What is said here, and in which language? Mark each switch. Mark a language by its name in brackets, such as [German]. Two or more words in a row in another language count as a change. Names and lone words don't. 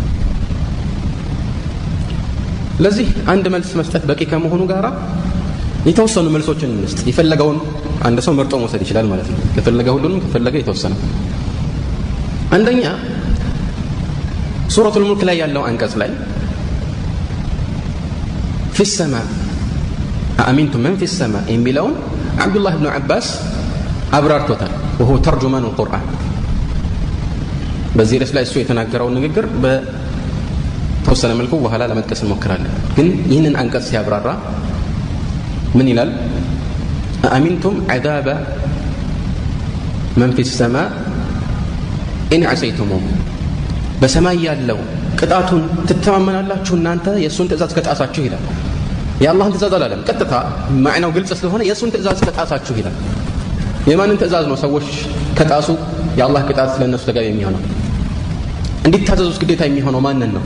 [Amharic] ለዚህ አንድ መልስ መስጠት በቂ ከመሆኑ ጋራ የተወሰኑ መልሶችን እንስጥ። የፈለገውን አንድ ሰው መርጦ መውሰድ ይችላል ማለት ነው። ከፈለገ ሁሉንም ከፈለገ የተወሰነ። አንደኛ ሱረቱል ሙልክ ላይ ያለው አንቀጽ ላይ [Arabic] في السماء أأمنتم من في السماء [Amharic] የሚለውን አብዱላህ ኢብኑ አባስ አብራርቶታል። [Arabic] وهو ترجمان القرآن [Amharic] በዚህ ርዕስ ላይ እሱ የተናገረውን ንግግር በተወሰነ መልኩ በኋላ ለመጥቀስ እንሞክራለን። ግን ይህንን አንቀጽ ሲያብራራ ምን ይላል? [Arabic] أأمنتم عذاب من في السماء إن عصيتموه [Amharic] በሰማይ ያለው ቅጣቱን ትተማመናላችሁ እናንተ የእሱን ትእዛዝ ከጣሳችሁ ይላል። የአላህን ትእዛዝ አላለም። ቀጥታ ማዕናው ግልጽ ስለሆነ የእሱን ትእዛዝ ከጣሳችሁ ይላል። የማንን ትእዛዝ ነው ሰዎች ከጣሱ የአላህ ቅጣት ስለነሱ ተገቢ የሚሆነው? እንዲታዘዙት ግዴታ የሚሆነው ማንን ነው?